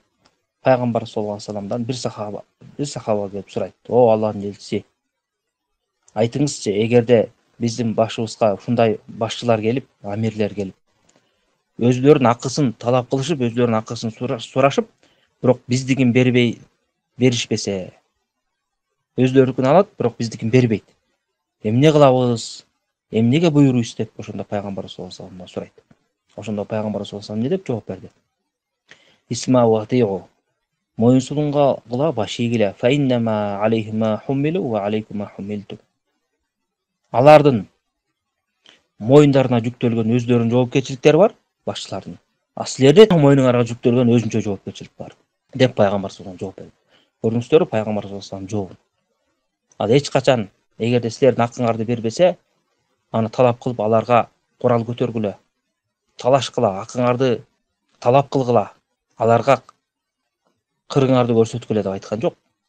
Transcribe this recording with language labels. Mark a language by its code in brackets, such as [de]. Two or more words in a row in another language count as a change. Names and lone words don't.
[ky] Пайгамбар [ar] صلى الله عليه وسلم [ky] бир сахаба келип сурайт: "О Аллахтын элчиси, айтыңызчы, эгерде биздин башыбызга ушундай башчылар келип, амирлер келип, өзүлөрүнүн акысын талап кылышып, өзүлөрүнүн акысын сурашып, бирок биздигин беришпесе, өзүлөрүнүкүн алат, бирок биздикин бербейт. Эмне кылабыз? Эмнеге буйруйсуз?" деп ошондо пайгамбар [ar] صلى الله عليه وسلم [ky] сурайт. Ошондо пайгамбар [ar] صلى الله عليه وسلم [ky] эмне деп жооп берди? [ar] اسمعوا وأطيعوا. [ky] Моюнсунгула баш ийгиле. [ar] فإنما عليهم ما حملوا وعليكم ما حملتم. [ky] Алардын моюндарына жүктөлгөн өздөрүнүн жоопкерчиликтери бар, башчылардын. А силердин моюнуңарга жүктөлгөн өзүнчө жоопкерчилик бар деп пайгамбар [ar] صلى الله عليه وسلم [ky] жооп берди. Көрдүңүздөрбү, пайгамбар [ar] صلى الله عليه وسلم [ky] жообун. Ал эч качан эгерде силердин акыңарды бербесе, аны талап кылып аларга курал көтөргүлө, талаш кыла, акыңарды талап кылгыла, аларга кырыңарды көрсөткүлө деп айткан жок.